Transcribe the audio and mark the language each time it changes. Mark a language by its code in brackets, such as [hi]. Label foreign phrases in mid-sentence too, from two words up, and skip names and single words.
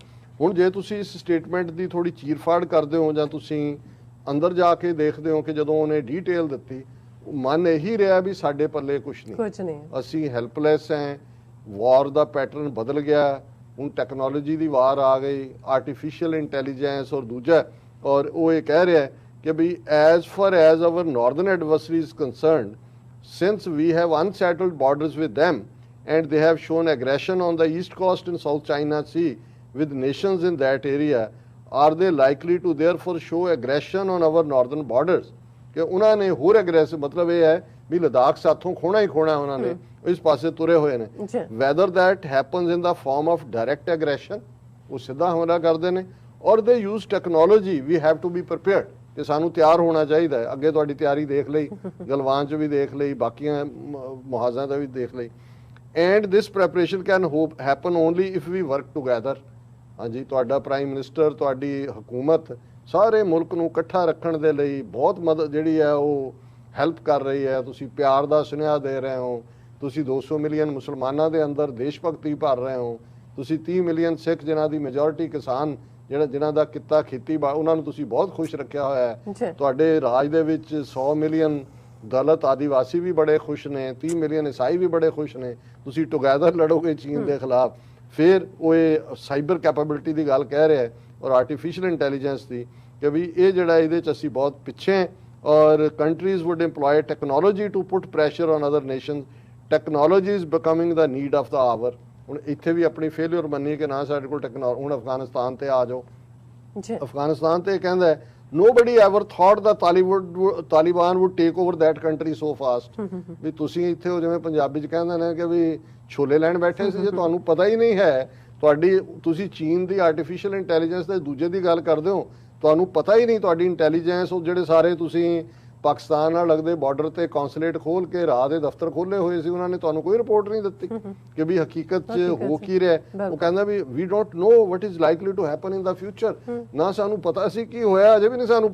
[pa] ਹੁਣ ਜੇ ਤੁਸੀਂ ਇਸ ਸਟੇਟਮੈਂਟ ਦੀ ਥੋੜੀ ਚੀਰਫਾੜ ਕਰਦੇ ਹੋ ਜਾਂ ਤੁਸੀਂ ਅੰਦਰ ਜਾ ਕੇ ਦੇਖਦੇ ਹੋ ਕਿ ਜਦੋਂ ਉਹਨੇ ਡੀਟੇਲ ਦਿੱਤੀ, ਮਨ ਇਹੀ ਰਿਹਾ ਵੀ ਸਾਡੇ ਪੱਲੇ ਕੁਛ ਨਹੀਂ, ਅਸੀਂ ਹੈਲਪਲੈਸ ਹੈ। ਵਾਰ ਦਾ ਪੈਟਰਨ ਬਦਲ ਗਿਆ, ਹੁਣ ਟੈਕਨੋਲੋਜੀ ਦੀ ਵਾਰ ਆ ਗਈ, [en] artificial intelligence [pa] ਔਰ ਦੂਜਾ। ਔਰ ਉਹ ਇਹ ਕਹਿ ਰਿਹਾ ਕਿ ਵੀ [en] as far as our northern adversary is concerned, since we have unsettled borders with them and they have shown aggression on the east coast and South China Sea with nations in that area, are they likely to therefore show aggression on our northern borders? [pa] ਕਿ ਉਹਨਾਂ ਨੇ ਹੋਰ ਐਗਰੈਸਿਵ, ਮਤਲਬ ਇਹ ਹੈ ਵੀ ਲਦਾਖ ਸਾਥੋਂ ਖੋਣਾ ਹੀ ਖੋਣਾ ਉਹਨਾਂ ਨੇ ਇਸ ਪਾਸੇ ਤੁਰੇ ਹੋਏ ਨੇ। [en] whether that happens in the form of direct aggression, [pa] ਉਹ ਸਿੱਧਾ ਹਮਲਾ ਕਰਦੇ ਨੇ, ਔਰ [en] they use technology, we have to be prepared, [pa] ਕਿ ਸਾਨੂੰ ਤਿਆਰ ਹੋਣਾ ਚਾਹੀਦਾ ਹੈ। ਅੱਗੇ ਤੁਹਾਡੀ ਤਿਆਰੀ ਦੇਖ ਲਈ, ਗਲਵਾਨ 'ਚ ਵੀ ਦੇਖ ਲਈ, ਬਾਕੀਆਂ ਮੁਹਾਜ਼ਾਂ ਦਾ ਵੀ ਦੇਖ ਲਈ। [en] and this preparation can happen only if we work together। [pa] ਹਾਂਜੀ, ਤੁਹਾਡਾ [en] prime minister, [pa] ਤੁਹਾਡੀ ਹਕੂਮਤ ਸਾਰੇ ਮੁਲਕ ਨੂੰ ਇਕੱਠਾ ਰੱਖਣ ਦੇ ਲਈ ਬਹੁਤ ਮਦਦ ਜਿਹੜੀ ਹੈ ਉਹ ਹੈਲਪ ਕਰ ਰਹੀ ਹੈ। ਤੁਸੀਂ ਪਿਆਰ ਦਾ ਸੁਨੇਹਾ ਦੇ ਰਹੇ ਹੋ, ਤੁਸੀਂ 200 ਮਿਲੀਅਨ ਮੁਸਲਮਾਨਾਂ ਦੇ ਅੰਦਰ ਦੇਸ਼ ਭਗਤੀ ਭਰ ਰਹੇ ਹੋ, ਤੁਸੀਂ 30 ਮਿਲੀਅਨ ਸਿੱਖ ਜਿਨ੍ਹਾਂ ਦੀ ਮੈਜੋਰਿਟੀ ਕਿਸਾਨ ਜਿਨ੍ਹਾਂ ਦਾ ਕਿੱਤਾ ਖੇਤੀ ਉਹਨਾਂ ਨੂੰ ਤੁਸੀਂ ਬਹੁਤ ਖੁਸ਼ ਰੱਖਿਆ ਹੋਇਆ ਹੈ। ਤੁਹਾਡੇ ਰਾਜ ਦੇ ਵਿੱਚ 100 ਮਿਲੀਅਨ ਦਲਿਤ ਆਦੀਵਾਸੀ ਵੀ ਬੜੇ ਖੁਸ਼ ਨੇ, 30 ਮਿਲੀਅਨ ਈਸਾਈ ਵੀ ਬੜੇ ਖੁਸ਼ ਨੇ। ਤੁਸੀਂ ਟੁਗੈਦਰ ਲੜੋਗੇ ਚੀਨ ਦੇ ਖਿਲਾਫ। ਫਿਰ ਉਹ ਇਹ [en] cyber capability [pa] ਦੀ ਗੱਲ ਕਹਿ ਰਿਹਾ ਹੈ ਔਰ [en] artificial intelligence [pa] ਦੀ ਕਿ ਵੀ ਇਹ ਜਿਹੜਾ ਇਹ ਅਸੀਂ ਬਹੁਤ ਪਿੱਛੇ ਹਾਂ ਔਰ [en] countries would employ technology to put pressure on other nation technology is becoming the need of the hour [pa] ਹੁਣ ਇੱਥੇ ਵੀ ਅਪਣੀ ਫੇਲੀਅਰ ਮੰਨੀ ਕਿ ਨਾ ਸਾਡੇ ਕੋਲ ਟੈਕਨੋਲੋਜੀ ਹੁਣ ਅਫਗਾਨਿਸਤਾਨ ਤੇ ਆ ਜਾਓ ਅਫਗਾਨਿਸਤਾਨ ਤੇ ਕਹਿੰਦਾ ਹੈ [en] nobody ever thought that Taliban would take over that country so fast [pa] ਵੀ ਤੁਸੀਂ ਇੱਥੇ ਹੋ ਜਿਵੇਂ ਪੰਜਾਬੀ ਚ ਕਹਿੰਦੇ ਨੇ ਕਿ ਵੀ ਛੋਲੇ ਲੈਣ ਬੈਠੇ ਸੀ ਜੇ ਤੁਹਾਨੂੰ ਪਤਾ ਹੀ ਨਹੀਂ ਹੈ ਤੁਹਾਡੀ ਤੁਸੀਂ ਚੀਨ ਦੀ [en] artificial intelligence [pa] ਦੇ ਦੂਜੇ ਦੀ ਗੱਲ ਕਰਦੇ ਹੋ ਤੁਹਾਨੂੰ ਪਤਾ ਹੀ ਨਹੀਂ ਤੁਹਾਡੀ ਇੰਟੈਲੀਜੈਂਸ ਉਹ ਜਿਹੜੇ ਸਾਰੇ ਤੁਸੀਂ ਪਾਕਿਸਤਾਨ ਨਾਲ ਲੱਗਦੇ ਬਾਰਡਰ ਤੇ ਕੌਂਸੂਲੇਟ ਖੋਲ ਕੇ ਰਾਹ ਦੇ ਦਫ਼ਤਰ ਖੋਲੇ ਹੋਏ ਸੀ ਉਹਨਾਂ ਨੇ ਤੁਹਾਨੂੰ ਕੋਈ ਰਿਪੋਰਟ ਨਹੀਂ ਦਿੱਤੀ ਕਿ ਵੀ ਹਕੀਕਤ 'ਚ ਹੋ ਕੀ ਰਿਹਾ ਉਹ ਕਹਿੰਦਾ ਵੀ [en] we don't know what is likely to happen in the future [pa] ਨਾ ਸਾਨੂੰ ਪਤਾ ਸੀ ਕੀ ਹੋਇਆ ਅਜੇ ਵੀ ਨਹੀਂ ਸਾਨੂੰ